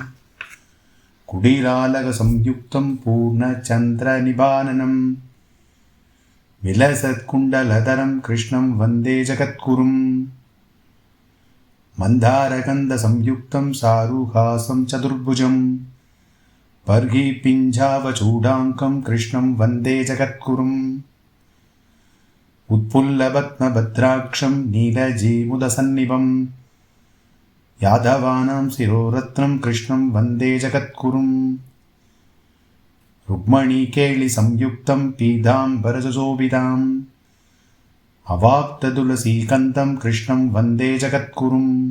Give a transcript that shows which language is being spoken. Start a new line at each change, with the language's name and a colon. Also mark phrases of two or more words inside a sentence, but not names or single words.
Sanskrit: कुटिलालकसंयुक्तं पूर्णचन्द्रनिभाननम् विलसत्कुण्डलधरं कृष्णं वन्दे जगद्गुरुम्. मन्दारगन्धसंयुक्तं चारुहासं चतुर्भुजम् बर्हिपिञ्छावचूडाङ्गं कृष्णं वन्दे जगद्गुरुम्. उत्पुल्लपद्मभद्राक्षं नीलजीमुदसन्निभं यादवानां शिरोरत्नं कृष्णं वन्दे जगद्गुरुम्. रुक्मणीकेलिसंयुक्तं पीताम्बरशोभिताम् अवाप्ततुलसीकन्दं कृष्णं वन्दे जगद्गुरुम्.